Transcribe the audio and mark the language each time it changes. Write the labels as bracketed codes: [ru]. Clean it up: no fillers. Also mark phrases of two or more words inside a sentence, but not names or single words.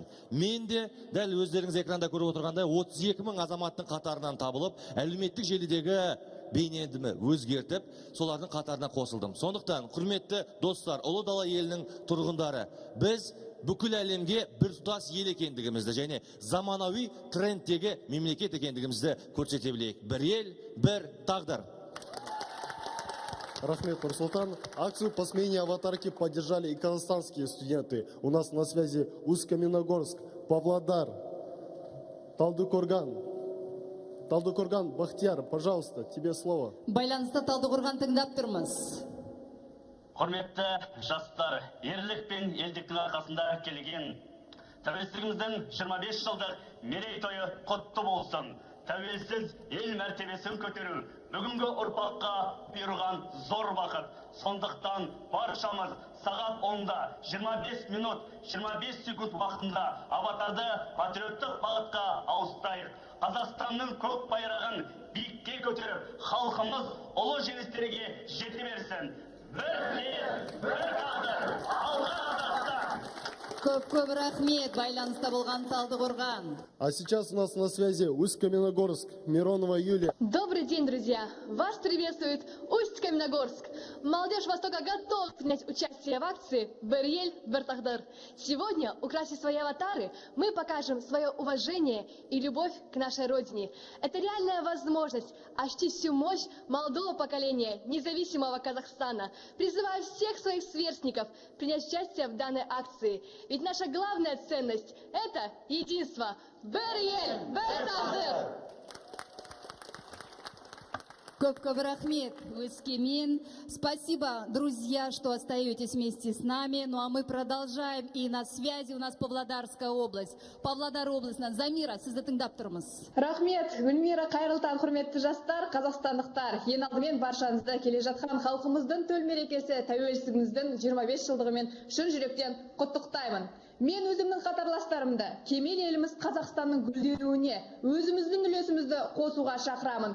[kk] Мен де дәл өздеріңіз экранда көріп отырғандай 32 мың азаматтың қатарынан табылып, әлеуметтік желідегі бейнемді өзгертіп, солардың қатарына қосылдым. Сондықтан, құрметті достар, ұлы дала елінің тұрғындары, біз бүкіл әлемге бір тұтас ел екендігімізді және заманауи трендтегі мемлекет екендігімізді көрсете білейік. Бір ел, бір тағдыр. Рахмет, Нурсултан. [ru] Акцию по смене аватарки поддержали и казахстанские студенты. У нас на связи Усть-Каменогорск, Павлодар, Талдыкорган. Талдыкорган, Бахтияр, пожалуйста, тебе слово. [kk] Байланысты Талдыкорган тыңдап тұрмыз. Құрметті жастар, ерлік пен елдіктің арқасында келген тәуелсіздігіміздің 25 жылдық мерейтойы құтты болсын. Тәуелсіз ел мәртебесін көтеру бүгінгі ұрпаққа бұйырған зор бақыт. Сондықтан баршамыз сағат 10-да 25 минут 25 секунд уақытында аватарды патриоттық бағытқа ауыстырайық. Қазақстанның көк байрағын биікке көтеріп, халқымыз ұлы жеңістерге жете берсін. Бір ел, бір тағдыр, алға Қазақстан! Көп рахмет, байланыста болған Талдыкорган. [ru] А сейчас у нас на связи Усть-Каменогорск, Миронова Юлия. Добрый день, друзья! Вас приветствует Усть-Каменогорск. Молодежь Востока готова принять участие в акции [kk] «Бір ел, бір тағдыр». [ru] Сегодня, украсив свои аватары, мы покажем свое уважение и любовь к нашей родине. Это реальная возможность ощутить всю мощь молодого поколения независимого Казахстана. Призываю всех своих сверстников принять участие в данной акции. Ведь наша главная ценность – это единство. [kk] Бір ел, бір тағдыр! Көп рахмет, Өскемен. [ru] Спасибо, друзья, что остаетесь вместе с нами. Ну а мы продолжаем. И на связи у нас Павлодарская область. [kk] Павлодар облысынан Замира, сізді тыңдап тұрмыз. Рахмет, Гүлмира, қайырлы таң, құрметті жастар, қазақстандықтар. Ең алдымен баршаңызды келе жатқан халқымыздың төл мерекесі тәуелсіздігіміздің 25 жылдығымен шын жүректен құттықтаймын. Мен өзімнің қатарластарымды кемел еліміз Қазақстанның гүлденуіне өзіміздің үлесімізді қосуға шақырамын.